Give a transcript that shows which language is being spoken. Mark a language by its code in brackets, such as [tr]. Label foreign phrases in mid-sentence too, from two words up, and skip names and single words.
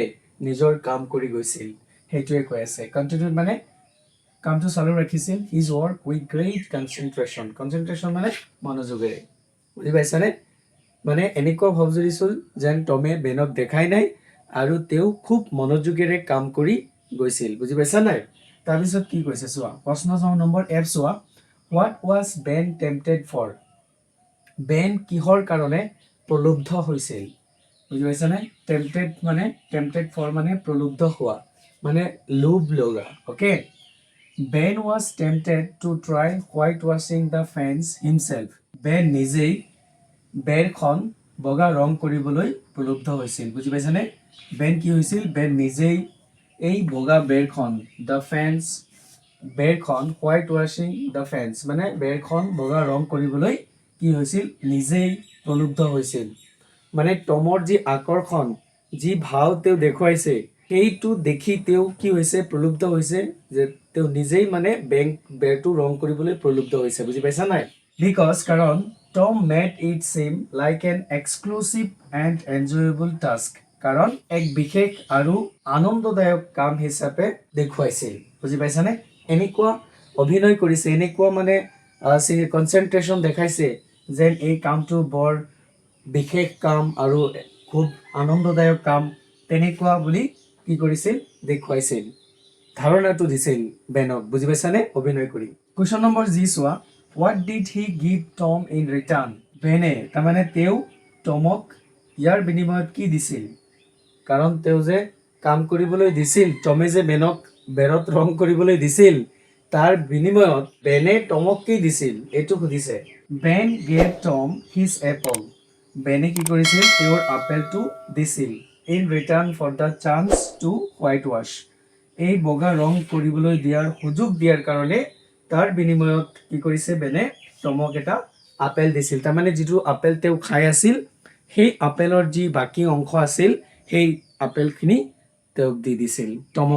[as] নিজৰ কাম কৰি গৈছিল সেইটোৱে কৈ আছে কণ্টিনিউড মানে কামটো চালু ৰাখিছিল [en] his work with great concentration [as] মানে মনোযোগেৰে বুজি পাইছানে মানে এনেকুৱা ভাৱ ধৰিছিল যেন টমে বেনক দেখাই নাই আৰু তেওঁ খুব মনোযোগেৰে কাম কৰি গৈছিল বুজি পাইছা নাই তাৰপিছত কি কৈছে চোৱা প্ৰশ্ন নম্বৰ F চোৱা [en] what was Ben tempted for [as] বেন কিহৰ কাৰণে প্ৰলুব্ধ হৈছিল বুজি পাইছানে [en] tempted for [as] মানে প্ৰলুব্ধ হোৱা মানে লোভ লগা ওকে [en] Ben was tempted to try whitewashing the fence himself. [as] Ben নিজেই বেৰখন বগা ৰং কৰিবলৈ প্ৰলুব্ধ হৈছিল বুজি পাইছানে বেন কি হৈছিল বেন নিজেই এই বগা বেৰখন [en] the fence [as] বেৰখন [en] whitewashing the fence [as] মানে বেৰখন বগা ৰং কৰিবলৈ কি হৈছিল নিজেই প্ৰলুব্ধ হৈছিল মানে টমৰ যি আকৰ্ষণ যি ভাৱ তেওঁ দেখুৱাইছে সেইটো দেখি তেওঁ কি হৈছে প্ৰলুব্ধ হৈছে যে তেওঁ নিজেই মানে বেৰটো ৰং কৰিবলৈ প্ৰলুব্ধ হৈছে বুজি পাইছা নাই বিকজ কাৰণ [en] Tom made it seem like an exclusive and enjoyable task. [as] কাৰণ এক বিশেষ আৰু আনন্দদায়ক কাম হিচাপে দেখুৱাইছিল বুজি পাইছানে এনেকুৱা অভিনয় কৰিছে এনেকুৱা মানে কনচেন্ট্ৰেশ্যন দেখাইছে যেন এই কামটো বৰ বিশেষ কাম আৰু খুব আনন্দদায়ক কাম তেনেকুৱা বুলি কি কৰিছিল দেখুৱাইছিল ধাৰণাটো দিছিল বেনক বুজি পাইছানে অভিনয় কৰি কুৱেশ্যন নম্বৰ জি চোৱা [en] What did he give Tom in return? [as] বেনে তাৰমানে তেওঁ টমক ইয়াৰ বিনিময়ত কি দিছিল কাৰণ তেওঁ যে কাম কৰিবলৈ দিছিল টমে যে বেনক বেৰত ৰং কৰিবলৈ দিছিল তাৰ বিনিময়ত বেনে টমক কি দিছিল এইটো সুধিছে বেন [en] gave Tom his apple [as] বেনে কি কৰিছিল তেওঁৰ আপেলটো দিছিল [en] in return for the chance to whitewash [as] এই বগা ৰং কৰিবলৈ দিয়াৰ সুযোগ দিয়াৰ কাৰণে তাৰ বিনিময়ত কি কৰিছে বেনে টমক এটা আপেল দিছিল তাৰমানে যিটো আপেল তেওঁ খাই আছিল সেই আপেলৰ যি বাকি অংশ আছিল সেই আপেলখিনি তেওঁক দি দিছিল টমক